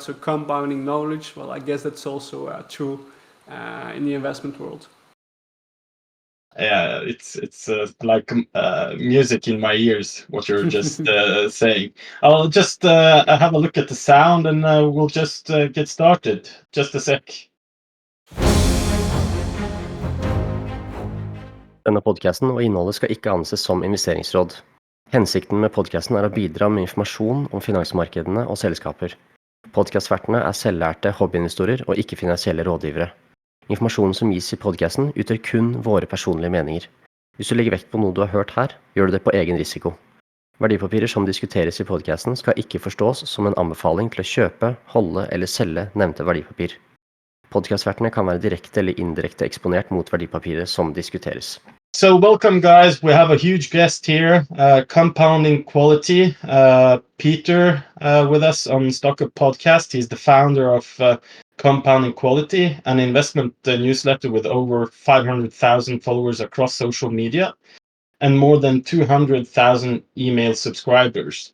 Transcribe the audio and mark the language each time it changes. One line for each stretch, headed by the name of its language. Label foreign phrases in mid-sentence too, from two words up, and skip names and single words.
English: So compounding knowledge, well, I guess that's also true in the investment world. Yeah, it's like music in my ears. What you're just saying. I'll just have a look at the sound, and we'll just get started. Just a sec.
Norwegian: Denne podcasten og innholdet skal ikke anses som investeringsråd. Hensikten med podcasten er å bidra med informasjon om finansmarkedene og selskaper. Podcastvertene er selvlærte hobbyinvestorer og ikke finansielle rådgivere. Informasjonen som gis i podcasten utgjør kun våre personlige meninger. Hvis du legger vekt på noe du har hørt her, gjør du det på egen risiko. Verdipapirer som diskuteres i podcasten skal ikke forstås som en anbefaling til å kjøpe, holde eller selge nevnte verdipapir. Podcastvertene kan være direkte eller indirekte eksponert mot verdipapiret som diskuteres.
English: So welcome, guys. We have a huge guest here, Compounding Quality, Pieter, with us on Stockup Podcast. He's the founder of Compounding Quality, an investment newsletter with over 500,000 followers across social media and more than 200,000 email subscribers.